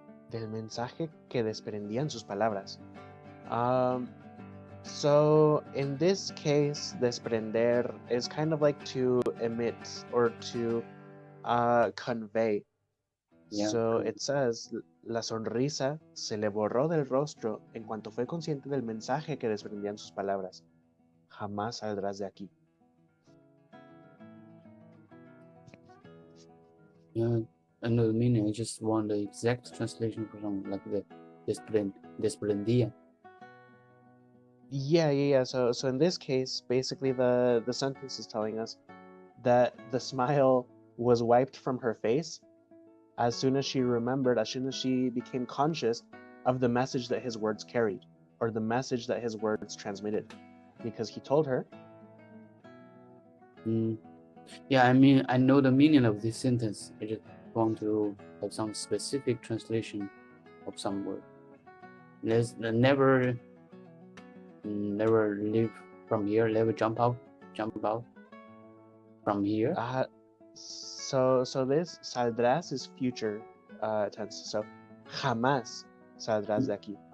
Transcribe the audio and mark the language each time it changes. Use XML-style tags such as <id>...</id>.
<es>Del mensaje que desprendían sus palabras.</es> <en>So in this case, desprender is kind of like to emit or to convey. Yeah. So it says,</en> <es>la sonrisa se le borró del rostro en cuanto fue consciente del mensaje que desprendían sus palabras. Jamás saldrás de aquí.</es> <en>Yeah, I know the meaning. I just want the exact translation for something like the desprendía. Yeah. So in this case, basically the sentence is telling us that the smile was wiped from her face as soon as she became conscious of the message that his words carried, or the message that his words transmitted, because he told her. Yeah, I mean, I know the meaning of this sentence. I just want to have some specific translation of some word. Let's never leave from here. Never jump out from here. So this saldrás is future tense.</en> <es>So jamás saldrás de aquí.</es>